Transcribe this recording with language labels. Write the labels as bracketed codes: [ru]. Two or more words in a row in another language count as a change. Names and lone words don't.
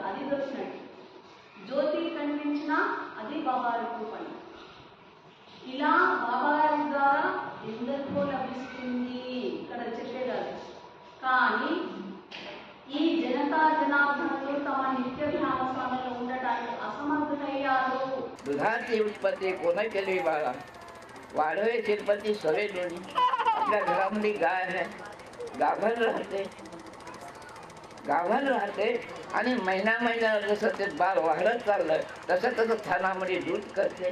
[te] అది దొరికినట్టు జ్యోతి కనిపించినా అది బాబా రూపం. ఇలా బాబా ద్వారా ఎందరికో లభిస్తుంది ఇక్కడ చెప్పేదాన్ని. కానీ ఈ జనతా జనార్దనులు తమ నిత్య ధ్యాన స్వామిలో ఉండటానికి असमर्थయ్యారు. [mr] दुधाची उत्पत्ती कोणा केली बाळा? वाढवे शिरपती सवे दोन्ही. आपल्या घरामध्ये गाय आहे, गाभण राहते आणि महिना जसं ते बाळ वाढत चाललं तसं थानामध्ये दूध करते.